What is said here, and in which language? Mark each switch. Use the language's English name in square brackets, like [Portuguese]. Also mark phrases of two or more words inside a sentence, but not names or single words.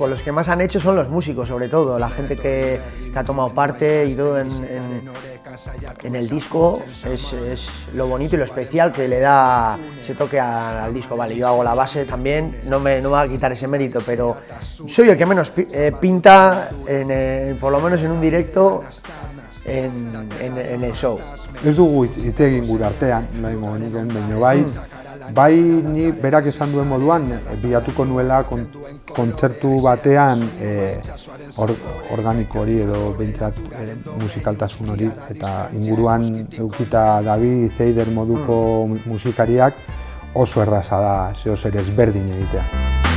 [Spanish] Los que más han hecho son los músicos, sobre todo, la gente que ha tomado parte y todo en el disco es lo bonito y lo especial que le da ese toque al disco. Vale, yo hago la base también, no me va a quitar ese mérito, pero soy el que menos pinta, por lo menos en un directo, en el show. [Basque] Ez dugu hitz egin gure artean, nahingo geniken, baina bai ni berak esan duen moduan bilatuko nuela kontzertu batean organiko hori edo behintzat musikaltasun hori, eta inguruan eukita David Zeider moduko musikariak oso erraza da zeo zer ezberdin egitea.